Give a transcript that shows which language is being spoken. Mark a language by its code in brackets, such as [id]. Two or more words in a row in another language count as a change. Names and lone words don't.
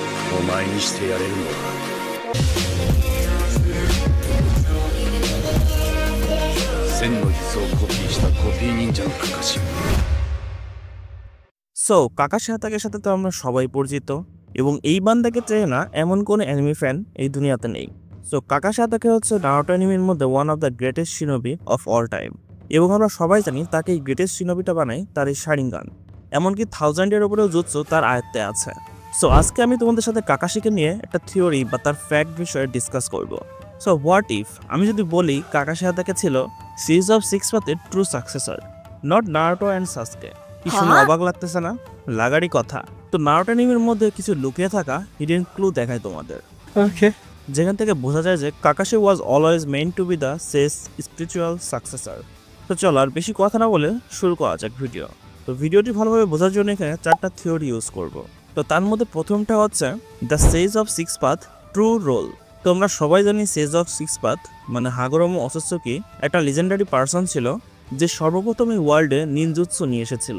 [ja] お前にしてやれるのは千の術をコピーしたコピー忍者のカカシ。 [bn] কাকাশি হাতাকের সাথে তো আমরা সবাই পরিচিত এবং এই বান্দাকে চেয়ে না এমন কোনো [en] anime fan [bn] এই দুনিয়াতে নেই। কাকাশি হাতাকে হচ্ছে নারুটো অ্যানিমের মধ্যে [en] one of the greatest shinobi of all time [bn] এবং আমরা সবাই জানি তাকে এই গ্রেটেস্ট শিনোবিটা বানায় তার এই শারিঙ্গান, এমনকি 1000-এর উপরেও জুৎসু তার আয়ত্তে আছে। আজকে আমি তোমাদের সাথে কাকাশিকে নিয়ে একটা থিওরি বা তার ফ্যাক্ট বিষয়ে ডিসকাস করব। [en] what if [bn] আমি যদি বলি কাকাশি হাতাকে ছিল সিরিজ অফ 6 পাথের [en] true successor, not Naruto and Sasuke. [bn] কি শুনে অবাক লাগতেছে না? লাগারই কথা। নারুটো অ্যানিমের মধ্যে কিছু লুকিয়ে থাকা [en] hidden clue [bn] দেখায় তোমাদের, যেখান থেকে বোঝা যায় যে কাকাশি [en] was always meant to be the sage's spiritual successor. [bn] চলো আর বেশি কথা না বলে শুরু করা যাক ভিডিও। ভিডিওটি ভালোভাবে বোঝার জন্য এখানে 4টা থিওরি ইউজ করব। তার মধ্যে প্রথমটা হচ্ছে [en] the Sage of 6 Path true role. [bn] আমরা সবাই জানি সেজ অফ 6 পাথ মানে হাগরোমো অসুসুকি একটা [en] legendary person [bn] ছিল যে সর্বপ্রথম এই ওয়ার্ল্ডে নিনজুৎসু নিয়ে এসেছিল।